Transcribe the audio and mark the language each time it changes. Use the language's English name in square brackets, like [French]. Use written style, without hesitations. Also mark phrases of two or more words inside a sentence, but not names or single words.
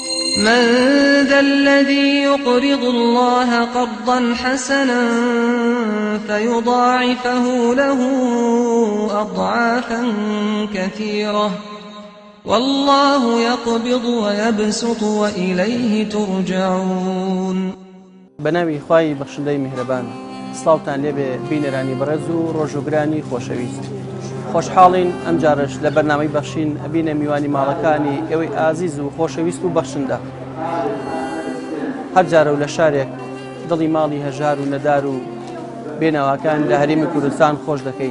[Arabic] من ذا الذي يقرض الله قرضا حسنا فيضاعفه له أضعافا كثيرة والله يقبض ويبسط وإليه ترجعون. [Central Kurdish] بناوی خوای بەخشندەی میهرەبان، سڵاوتان لێبێ بینەرانی بەڕێز و ڕۆژوگرانی خۆشەویست. خۆشحاڵین ئەم جارش لە بەرنامەی بەخشین ئەبینە میوانی ماڵەکانی ئێوەی ئازیز و خۆشەویست و بەخشندە. هەر جارە و لە شارێک دڵی ماڵی هەژار و نەدار و بێناواکان لە هەرێمی کوردستان خۆش دەکەین.